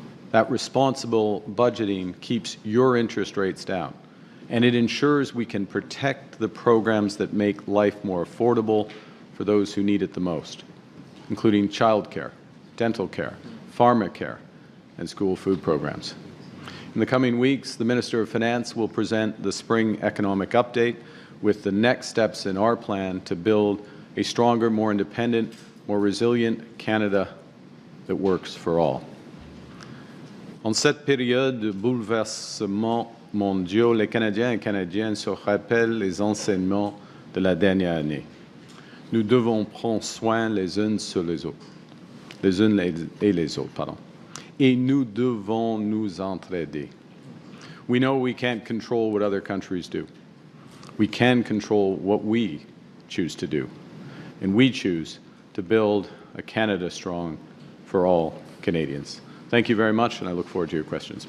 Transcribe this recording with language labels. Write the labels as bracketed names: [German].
[English] That responsible budgeting keeps your interest rates down, and it ensures we can protect the programs that make life more affordable for those who need it the most, including childcare, dental care, pharmacare, and school food programs. In the coming weeks, the Minister of Finance will present the Spring Economic Update with the next steps in our plan to build a stronger, more independent, more resilient Canada that works for all. [French] En cette période de bouleversements mondiaux, les Canadiens et Canadiennes se rappellent les enseignements de la dernière année. Nous devons prendre soin les unes sur les autres, les unes et les autres, pardon. Et nous devons nous entraider. [English] We know we can't control what other countries do. We can control what we choose to do. And we choose to build a Canada strong for all Canadians. Thank you very much, and I look forward to your questions.